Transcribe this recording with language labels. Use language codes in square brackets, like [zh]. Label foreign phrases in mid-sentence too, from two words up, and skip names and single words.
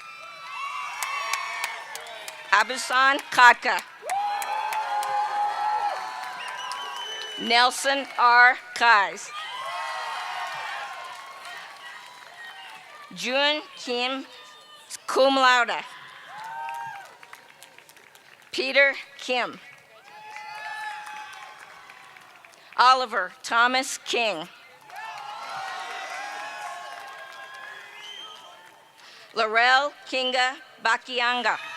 [en] Abusan Katka. Nelson R. Kais. Jun Kim, [la] cum laude. [en] Peter Kim. Oliver Thomas King. Laurel Kinga Bakianga.